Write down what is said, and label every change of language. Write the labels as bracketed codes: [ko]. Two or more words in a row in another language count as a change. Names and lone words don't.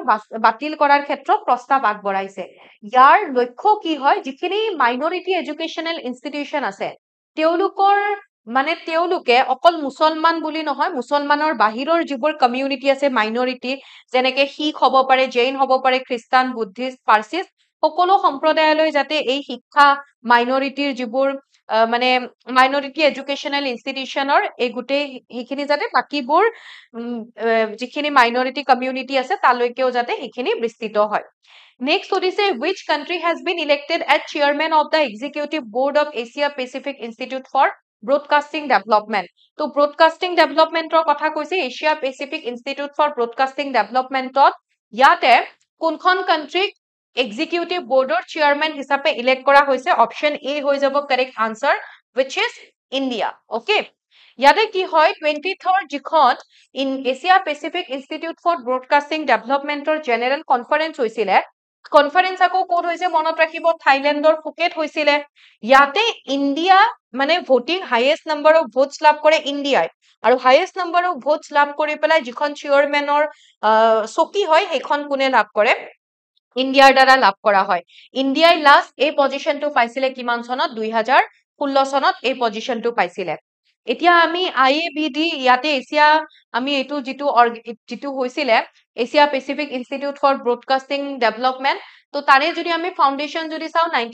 [as] বাতিল কৰাৰ ক্ষেত্ৰত প্ৰস্তাৱ আগবঢ়াইছে ইয়াৰ লক্ষ্য কি হয় যিখিনি [en] minority educational institution [as] আছে তেওঁলোকৰ মানে তেওঁলোকে অকল মুছলমান বুলি নহয় মুছলমানৰ বাহিৰৰ যিবোৰ কমিউনিটি আছে মাইনৰিটি যেনেকে শিখ হ'ব পাৰে জৈন হ'ব পাৰে খ্ৰীষ্টান বুদ্ধিষ্ট পাৰ্চিষ্ট সকলো সম্প্ৰদায়লৈ যাতে এই শিক্ষা মাইনৰিটিৰ যিবোৰ মানে [en] minority educational institutionৰ [as] এই গোটেই সেইখিনি যাতে বাকীবোৰ যিখিনি মাইনৰিটি কমিউনিটি আছে তালৈকেও যাতে সেইখিনি বিস্তৃত হয় Next, সুধিছে which country has been elected as chairman of the executive board of Asia Pacific Institute for Broadcasting Development? তো [en] broadcasting development [as] ৰ কথা কৈছে Asia Pacific Institute for Broadcasting Development ইয়াতে কোনখন country [en] executive board [as] ৰ chairman হিচাপে elect কৰা হৈছে option A হৈ যাব [en] correct answer which is [as] India okay ইয়াতে কি হয় 23rd যিখন in Asia Pacific Institute for Broadcasting Development ৰ [en] general conference [as] হৈছিলে কনফাৰেন্স আকৌ কোড হৈছে মনত ৰাখিব থাইল্যান্ডৰ ফুকেট হৈছিলে ইয়াতে ইন্ডিয়া মানে ভোটিং [en] highest number of votes [as] লাভ কৰে ইন্ডিয়াই আৰু [en] highest number of votes [as] লাভ কৰি পেলাই যিখন চেয়াৰমেনৰ চকী হয় সেইখন কোনে লাভ কৰে ইন্ডিয়াৰ দ্বাৰা লাভ কৰা হয় ইন্ডিয়াই লাষ্ট এই পজিশনটো পাইছিলে কিমান চনত 2016 চনত এই পজিশনটো পাইছিলে এতিয়া আমি আইএবিডি ইয়াতে এছিয়া আমি এইটো যিটো হৈছিলে এছিয়া পেচিফিক ইনষ্টিটিউট ফৰ ব্ৰডকাষ্টিং ডেভেলপমেন্ট তো তাৰে যদি আমি ফাউণ্ডেশ্যন যদি চাওঁ